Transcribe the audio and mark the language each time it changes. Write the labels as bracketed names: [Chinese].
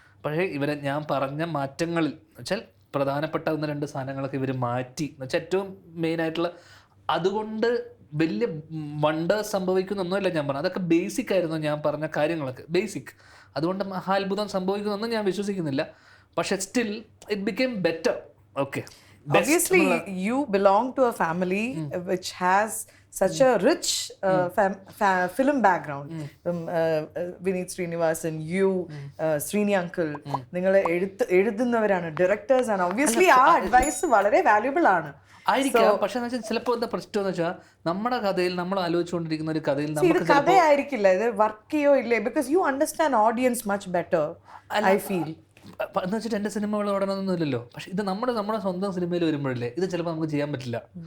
[Malayalam] പക്ഷേ ഇവരെ ഞാൻ പറഞ്ഞ മാറ്റങ്ങളിൽ വെച്ചാൽ പ്രധാനപ്പെട്ട 1-2 സാധനങ്ങളൊക്കെ ഇവർ മാറ്റി എന്ന് വെച്ചാൽ ഏറ്റവും മെയിനായിട്ടുള്ള, അതുകൊണ്ട് വലിയ വണ്ടേഴ്സ് സംഭവിക്കുന്നൊന്നുമില്ല ഞാൻ പറഞ്ഞു. അതൊക്കെ ബേസിക് ആയിരുന്നു ഞാൻ പറഞ്ഞ കാര്യങ്ങളൊക്കെ ബേസിക്. അതുകൊണ്ട് മഹാത്ഭുതം സംഭവിക്കുന്നൊന്നും ഞാൻ വിശ്വസിക്കുന്നില്ല. [English] പക്ഷെ still it became better. Okay, obviously you belong to a family which has such a rich film background. [Malayalam] Vineet Srinivasan, you, Srini uncle, നിങ്ങൾ എഴുതുന്നവരാണ്, ഡയറക്ടേഴ്സ് ആണ്. obviously ആ അഡ്വൈസ് വളരെ വാല്യുബിൾ ആണ് ആയിരിക്കാം. പക്ഷെ ചിലപ്പോൾ എന്താ പ്രശ്നം എന്ന് വെച്ചാൽ നമ്മുടെ കഥയിൽ നമ്മൾ ആലോചിച്ചുകൊണ്ടിരിക്കുന്ന ഒരു കഥയിൽ നമുക്ക് കഥയായിരിക്കില്ല, ഇത് വർക്ക് ചെയ്യോ ഇല്ലേ, [English] Because you understand audience much better I feel. [Malayalam] എന്ന് വെച്ചിട്ട് എൻ്റെ സിനിമകൾ ഓടണമെന്നൊന്നുമില്ലല്ലോ. പക്ഷെ ഇത് നമ്മുടെ സ്വന്തം സിനിമയിൽ വരുമ്പോഴല്ലേ ഇത് ചിലപ്പോൾ നമുക്ക് ചെയ്യാൻ പറ്റില്ല.